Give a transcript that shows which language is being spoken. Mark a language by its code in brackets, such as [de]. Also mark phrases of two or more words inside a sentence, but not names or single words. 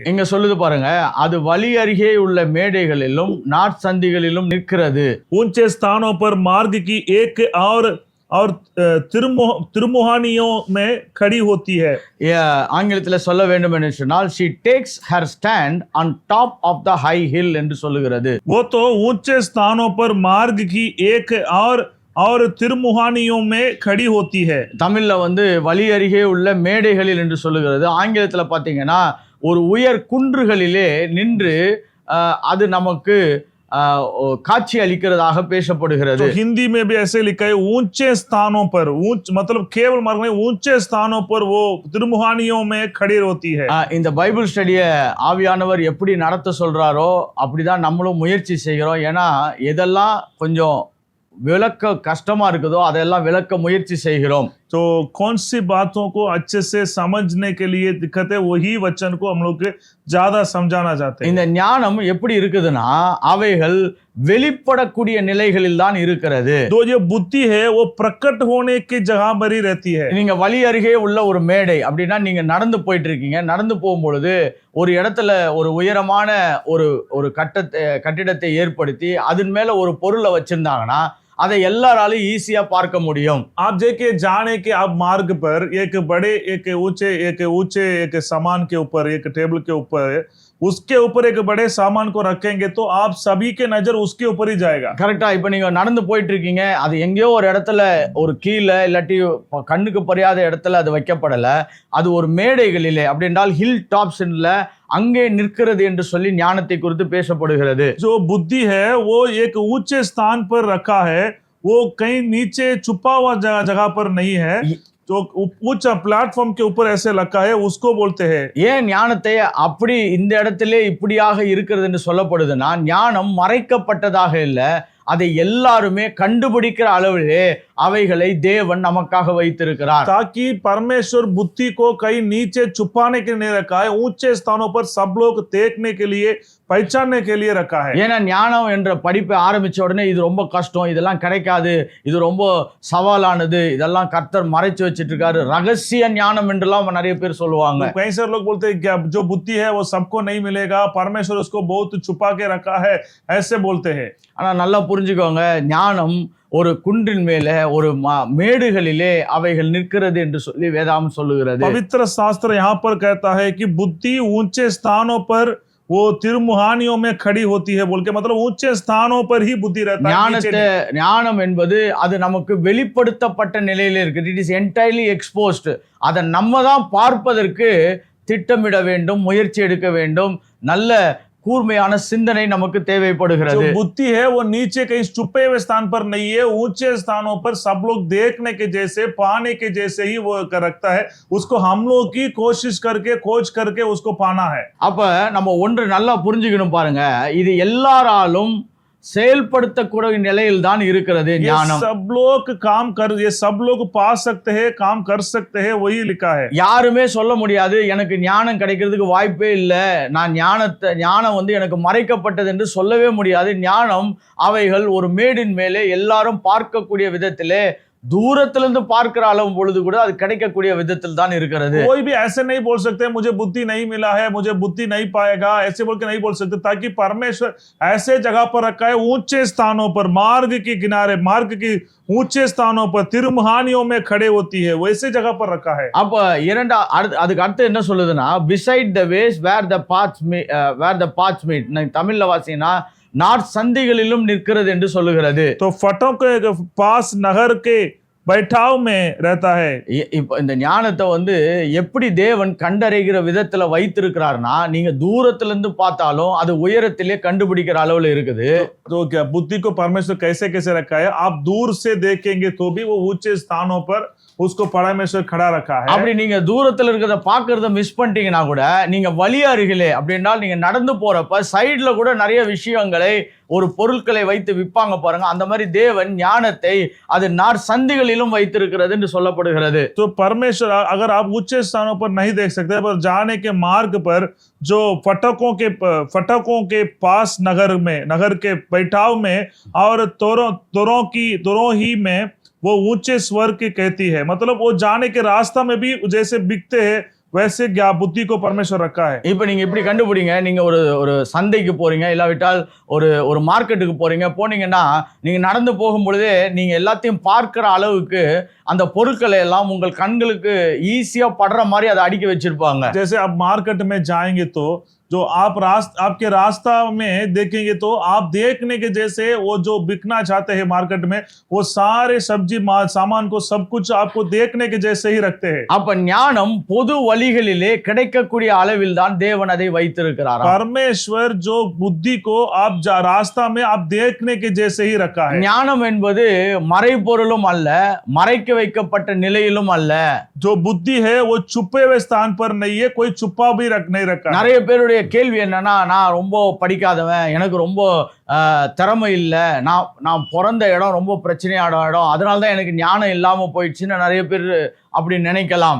[ta] இங்க சொல்லுது பாருங்க, அது வழி அருகே உள்ள மேடைகளிலும் நாட்சந்திகளிலும் நிற்கிறது. [hi] ऊंचे स्थानों पर मार्ग की एक और तिरमुहानियों में खड़ी होती है। [ta] ஆங்கிலத்தில் சொல்ல வேண்டும் என்று சொன்னால் [en] she takes her stand on top of the high hill [ta] என்று சொல்லுகிறது. [hi] वो तो ऊंचे स्थानों पर मार्ग की एक और तिरमुहानियों में खड़ी होती है। [ta] தமிழ்ல வழி அருகே உள்ள மேடைகளில் என்று சொல்லுகிறது. ஆங்கிலத்துல பாத்தீங்கன்னா ஒரு உயர் குன்றுகளிலே நின்று அது நமக்கு காட்சி அளிக்கிறதாக பேசப்படுகிறது. [hi] तो हिंदी में भी ऐसे लिखा है ऊंचे स्थानों पर, मतलब केवल मार्ग में ऊंचे स्थानों पर वो तिरमुहानियों में खड़ी होती है। [ta] இந்த பைபிள் ஸ்டடியை ஆவியானவர் எப்படி நடத்த சொல்றாரோ அப்படிதான் நம்மளும் முயற்சி செய்கிறோம். ஏன்னா எதெல்லாம் கொஞ்சம் விளக்க கஷ்டமா இருக்குதோ அதெல்லாம் விளக்க முயற்சி செய்கிறோம். [hi] तो कौन सी बातों को अच्छे से समझने के लिए दिक्कत है वही वचन को हम लोग ज्यादा समझाना चाहते हैं। [ta] இந்த ஞானம் எப்படி இருக்குதுன்னா அவைகள் வெளிப்படக்கூடிய நிலைகளில் தான் இருக்கிறது. [hi] तो ये बुद्धि है वो प्रकट होने की जगह पर ही रहती है। [ta] நீங்க வழி அருகே உள்ள ஒரு மேடை அப்படின்னா நீங்க நடந்து போயிட்டு இருக்கீங்க. நடந்து போகும்பொழுது ஒரு இடத்துல ஒரு உயரமான ஒரு கட்டிடத்தை ஏற்படுத்தி அதன் மேல ஒரு பொருளை வச்சிருந்தாங்கன்னா அதை எல்லாராலும் ஈஸியா பார்க்க முடியும். [hi] आप देखिए जाने के आप मार्ग पर एक बड़े एक ऊंचे एक सामान के ऊपर एक टेबल के ऊपर उसके ऊपर एक बड़े सामान को रखेंगे तो आप सभी के नजर उसके ऊपर ही जाएगा। [ta] கரெக்டா? இப்ப நீங்க நடந்து போயிட்டு இருக்கீங்க, அது எங்கேயோ ஒரு இடத்துல ஒரு கீழே இல்லாட்டி கண்ணுக்கு புரியாத இடத்துல அது வைக்கப்படல, அது ஒரு மேடைகளிலே அப்படின்றால் [en] hill topsல [ta] அங்கே நிற்கிறது என்று சொல்லி ஞானத்தை குறித்து பேசப்படுகிறது. [hi] जो बुद्धि है वो एक ऊंचे स्थान पर रखा है, वो कहीं नीचे छुपा हुआ जगह पर नहीं है, जो ऊंचा प्लेटफॉर्म के ऊपर ऐसे रखा है उसको बोलते हैं। [ta] ஏன் ஞானத்தை அப்படி இந்த இடத்திலே இப்படியாக இருக்கிறது என்று சொல்லப்படுதுன்னா, ஞானம் மறைக்கப்பட்டதாக இல்லை, அதை எல்லாருமே கண்டுபிடிக்கிற அளவிலே அவைகளை தேவன் நமக்காக வைத்திருக்கிறார். [hi] ताकि परमेश्वर बुद्धि को कहीं नीचे छुपाने के लिए नहीं रखा है, ऊंचे स्थानों पर सब लोग देखने के लिए पहचानने के लिए रखा है। [ta] ஏன்னா ஞானம் என்ற படிப்பை ஆரம்பிச்ச உடனே இது ரொம்ப கஷ்டம், இதெல்லாம் கிடைக்காது, இது ரொம்ப சவாலானது, இதெல்லாம் கர்த்தர் மறைச்சு வச்சிட்டு இருக்காரு, ரகசிய ஞானம் என்றெல்லாம் நிறைய பேர் சொல்லுவாங்க. [hi] कई सारे लोग बोलते हैं कि जो बुद्धि है वो सबको नहीं मिलेगा, परमेश्वर उसको बहुत छुपा के रखा है, ऐसे बोलते हैं। [ta] ஆனா நல்லா புரிஞ்சுக்கோங்க, ஞானம் ஒரு குன்றின் மேலே ஒரு மேடுகளிலே அவைகள் நிற்கிறது என்று சொல்லி வேதாகம் சொல்லுகிறது. [hi] पवित्र शास्त्र यहाँ पर कहता है कि बुद्धि ऊंचे स्थानों पर वो तिरमुहानियों में खड़ी होती है बोल के, मतलब ऊंचे स्थानों पर ही बुद्धि रहता है। [ta] ஞானம் என்பது அது நமக்கு வெளிப்படுத்தப்பட்ட நிலையில இருக்கு. [en] it is entirely exposed. [ta] அதை நம்ம தான் பார்ப்பதற்கு திட்டமிட வேண்டும், முயற்சி எடுக்க வேண்டும், நல்ல கூர்மையான சிந்தனை நமக்கு தேவைப்படுகிறது. [hi] जो बुद्धि है वो नीचे कहीं छुपे हुए स्थान पर नहीं है, ऊंचे स्थानों पर सब लोग देखने के जैसे, पाने के जैसे ही वो रखता है, उसको हम लोग की कोशिश करके खोज करके उसको पाना है। [ta] அப்ப நம்ம ஒன்று நல்லா புரிஞ்சுக்கணும் பாருங்க, இது எல்லாராலும் செயல்படுத்தக்கூடிய நிலையில் தான் இருக்கிறது ये ஞானம். [hi] सब लोग काम कर, ये सब लोग पा सकते हैं, काम कर सकते हैं, वही लिखा है. [ta] யாருமே சொல்ல முடியாது எனக்கு ஞானம் கிடைக்கிறதுக்கு வாய்ப்பே இல்லை, நான் ஞானம் வந்து எனக்கு மறைக்கப்பட்டது என்று சொல்லவே முடியாது. ஞானம் அவைகள் ஒரு மேடின் மேலே எல்லாரும் பார்க்கக்கூடிய விதத்திலே தூரத்திலிருந்து பார்க்கிற அளவு பொழுது கூட அது கிடைக்கக்கூடிய விதத்தில் தான் இருக்கிறது. [hi] कोई भी ऐसे नहीं बोल सकते मुझे बुद्धि नहीं मिला है, मुझे बुद्धि नहीं पाएगा, ऐसे बोल के नहीं बोल सकते, ताकि परमेश्वर ऐसे जगह पर रखा है, ऊंचे स्थानों पर, मार्ग के किनारे, मार्ग की ऊंचे स्थानों पर, तिरमुहानियों में खड़े होती है, वैसे जगह पर रखा है. [ta] அப்ப அதுக்கு அடுத்து என்ன சொல்லுதுன்னா, [en] beside the ways where the paths meet. [ta] தமிழ்ல வாசினா நாட் சந்திகளிலும் நிற்கிறது என்று சொல்லுகிறது. [hi] तो फटों के पास नगर के बैठाव में रहता है. [ta] இப்ப இந்த ஞானத்தை வந்து எப்படி தேவன் கண்டறிகிற விதத்துல வைத்திருக்கிறார்னா, நீங்க தூரத்துல இருந்து பார்த்தாலும் அது உயரத்திலே கண்டுபிடிக்கிற அளவுல இருக்குது. [hi] तो क्या बुद्धि को परमेश्वर कैसे कैसे रखा है, आप दूर से देखेंगे तो भी वो ऊंचे स्थानों पर उसको परमेश्वर खड़ा रखा है. [ta] அப்படி நீங்க தூரத்துல இருக்கிறத பாக்குறத மிஸ் பண்ணிட்டீங்கன்னா கூட, நீங்க வழி அருகிலே அப்படின்னால் நீங்க நடந்து போறப்ப சைடுல கூட நிறைய விஷயங்களை, ஒரு பொருட்களை வைத்து விற்பாங்க பாருங்க, அந்த மாதிரி தேவன் ஞானத்தை அது நார் சந்திகளிலும் வைத்திருக்கிறது என்று சொல்லப்படுகிறது. [hi] तो परमेश्वर अगर आप ऊंचे स्थानों पर नहीं देख सकते, पर जाने के मार्ग पर जो फटकों के पास नगर के बैठाव में और तोरों ही में वो ऊंचे स्वर की कहती है. मतलब वो जाने के रास्ता में भी जैसे बिकते हैं, वैसे बुद्धि को परमेश्वर रखा है. [ta] இப்ப நீங்க இப்படி கண்டுபிடிங்க, நீங்க ஒரு சந்தைக்கு போறீங்க, இல்லாவிட்டால் ஒரு மார்க்கெட்டுக்கு போனீங்கன்னா, நீங்க நடந்து போகும் பொழுதே நீங்க எல்லாத்தையும் பார்க்கிற அளவுக்கு அந்த பொருட்களை எல்லாம் உங்கள் கண்களுக்கு ஈஸியா படுற மாதிரி அதை அடுக்கி வச்சிருப்பாங்க. [hi] जैसे आप मार्केट में जाएंगे तो जो आपके रास्ता में देखेंगे तो आप देखने के जैसे वो जो बिकना चाहते हैं मार्केट में, वो सारे सब्जी सामान को सब कुछ आपको देखने के जैसे ही रखते हैं. [ta] அப்ப ஞானம் பொது வழிகளிலே கிடைக்கக்கூடிய அளவில் தான் தேவன் அதை வைத்திருக்கிறார். [hi] परमेश्वर जो बुद्धि को आप रास्ता में आप देखने के जैसे ही रखा है. [ta] ஞானம் என்பது மறைபொருளும் அல்ல, மறைக்க வைக்கப்பட்ட நிலையிலும் அல்ல. [hi] जो बुद्धि है वो छुपे हुए स्थान पर नहीं है, कोई छुपा भी नहीं रखा. [ta] நிறைய பேருடைய கேள்வி என்னன்னா, நான் ரொம்ப படிக்காதவன், எனக்கு ரொம்ப திறமை இல்லை, நான் பிறந்த இடம் ரொம்ப பிரச்சனையான இடம், அதனால தான் எனக்கு ஞானம் இல்லாம போயிடுச்சுன்னு நிறைய பேர் அப்படி நினைக்கலாம்.